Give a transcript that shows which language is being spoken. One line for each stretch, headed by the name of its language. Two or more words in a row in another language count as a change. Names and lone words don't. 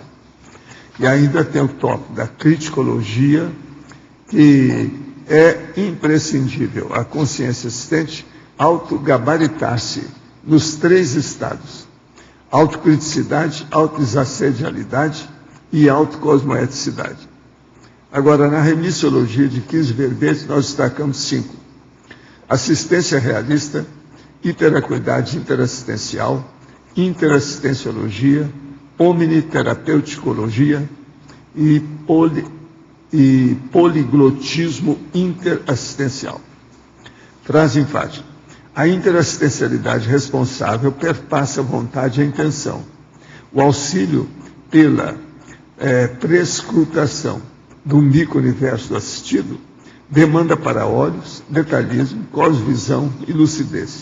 Portuguese: E ainda tem o tópico da criticologia, que é imprescindível a consciência assistente autogabaritar-se nos 3 estados: autocriticidade, autoexassedialidade e autocosmoeticidade. Agora, na remissiologia de 15 verbetes, nós destacamos 5. Assistência realista, hiperacuidade interassistencial, interassistenciologia, omniterapeuticologia e poliglotismo interassistencial. Frase enfática. A interassistencialidade responsável perpassa a vontade e a intenção. O auxílio pela prescrutação do micro-universo do assistido demanda para olhos, detalhismo, cosvisão e lucidez.